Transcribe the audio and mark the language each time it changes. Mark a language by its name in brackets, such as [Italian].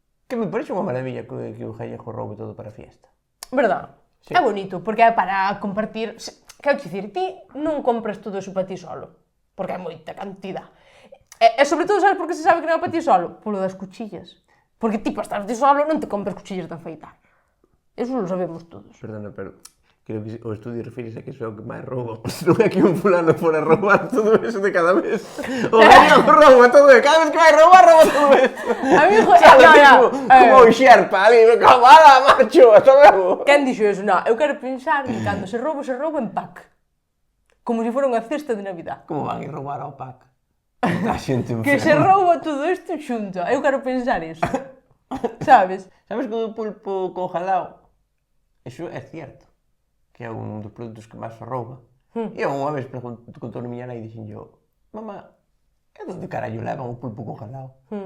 [Galician] Que me parece unha maravilla que o gallego roube todo para a fiesta. [Spanish] verdad. Sí. [Galician] É bonito, porque é para compartir... Quero dicir, ti non compras todo iso para ti solo, porque é moita cantidad. E sobre todo, sabes por que se sabe que non é para ti solo? Polo das cuchillas. Porque ti para estar ti solo non te compras cuchillas de afeitar. [Spanish] Eso lo sabemos todos. [Galician] Perdona, pero creo que o estudio refires a que iso é o que máis rouba. Non é que un fulano fora roubar todo eso de cada vez. O gallego rouba todo, de cada vez que vai rouba todo eso. Amigo, Como o xerpa ali, cabala, macho, hasta luego. Quen dixo eso? Non, eu quero pensar que cando se rouba en pack. Como se fora unha cesta de Navidad. Como van ir roubar ao pack? A xente Que se rouba todo isto xunto. Eu quero pensar eso. Sabes? Sabes que o pulpo congelado? Eso é cierto. Que é un dos produtos que máis se rouba. E eu unha vez contou a miña nai e dixen yo, mamá, e onde carallo levan o pulpo congelado?